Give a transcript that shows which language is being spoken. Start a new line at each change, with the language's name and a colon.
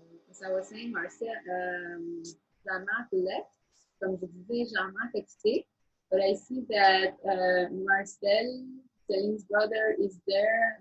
English: As I was saying, Marcel, Jean-Marc left.
French: Comme je disais, Jean-Marc a quitté.
English: But I see that Marcel, Celine's brother, is there.